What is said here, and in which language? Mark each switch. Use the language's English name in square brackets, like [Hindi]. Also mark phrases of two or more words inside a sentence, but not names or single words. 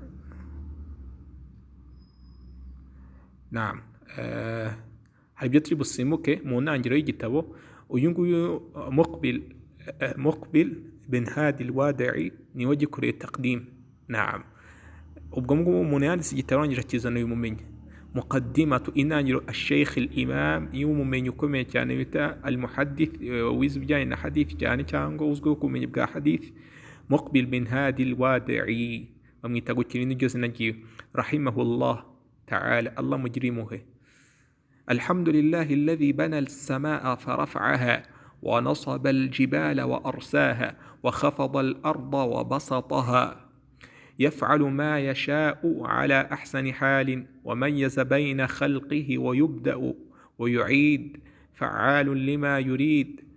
[Kinyarwanda] Naam, hari ibyo turi busimuke mu ntangiriro y'igitabo. Uyu nguyu Muqbil bin Hadi al-Wadi'i niwe gikoreye taqdim. Naam, ubwo ngubwo umuntu yanditse igitabo arangije akizana uyu mumenyi. Muqaddimatu, intangiriro [Arabic] الشيخ الإمام [Kinyarwanda] y'umumenyi ukomeye cyane bita al-Muhaddith, wize ibijyanye na hadith cyane cyangwa uzwiho kumenyi bwa hadith, Muqbil bin Hadi al-Wadi'i, bamwita gukira n'iryo zina ryiwe, [Arabic] rahimahullah تعالى. الله مجرمه. الحمد لله الذي بنى السماء فرفعها ونصب الجبال وأرساها وخفض الأرض وبسطها، يفعل ما يشاء على أحسن حال، وميز بين خلقه ويبدأ ويعيد، فعال لما يريد،